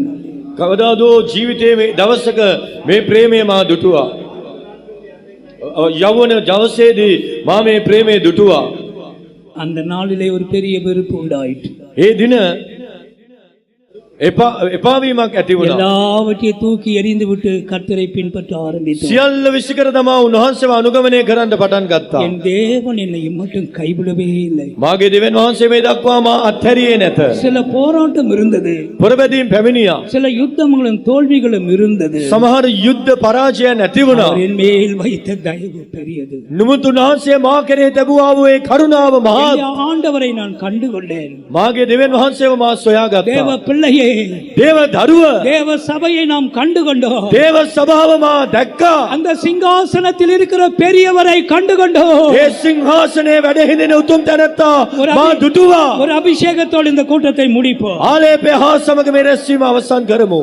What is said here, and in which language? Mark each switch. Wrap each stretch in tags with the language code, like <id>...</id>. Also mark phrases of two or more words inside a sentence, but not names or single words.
<si>කවදාදෝ ජීවිතයේ මේ දවසක මේ ප්‍රේමය මා දුටුවා. යවන දවසේදී මා මේ ප්‍රේමය දුටුවා.</si> <ta>அந்த நாளிலே ஒரு பெரிய வெறுப்பு உண்டாயிற்று.</ta> <si>ඒ දින එපා වීමක් ඇති වුණා.</si> <ta>எல்லாவற்றையும் தூக்கி எறிந்து விட்டு கர்த்தரை பின்பற்ற ஆரம்பித்தேன்.</ta> <si>සියල්ල විසිකර දමා උන්වහන්සේව අනුගමනය කරන්න පටන් ගත්තා.</si> <ta>என் தேவன் என்னை மட்டும் கைவிடவே இல்லை.</ta> <si>මාගේ දෙවියන් වහන්සේ මේ දක්වා මා අත්හැරියේ නැත.</si> <ta>சில போராட்டம் இருந்தது.</ta> <si>පොරබැදීම් පැමිණියා.</si> <ta>சில யுத்தங்களும் தோல்விகளும் இருந்தது.</ta> <si>සමහර යුද්ධ පරාජයන් ඇති වුණා.</si> <ta>அவர் என் மேல் வைத்த தயவு பெரியது.</ta> <si>නමුත් උන්වහන්සේ මා කෙරෙහි තැබුවා වූ ඒ කරුණාව මහත්.</si> <ta>என் ஆண்டவரை நான் கண்டுகொண்டேன்.</ta> <si>මාගේ දෙවියන් වහන්සේව මා සොයාගත්තා.</si> <ta>தேவ பிள்ளையே,</ta> <si>දේව දරුව,</si> <ta>தேவ சபையை நாம் கண்டுகொண்டோம்.</ta> <si>දේව සභාව මා දැක්කා.</si> <ta>அந்த சிங்காசனத்தில் இருக்கிற பெரியவரை கண்டுகொண்டோம்.</ta> <si>ඒ සිංහාසනයේ වැඩ හිඳින උතුම් තැනැත්තා මා දුටුවා.</si> <ta>ஒரு அபிஷேகத்தோடு இந்த கூட்டத்தை முடிப்போம்.</ta> <si>ආලේපය හා සමග මේ රැස්වීම අවසන් කරමු.</si>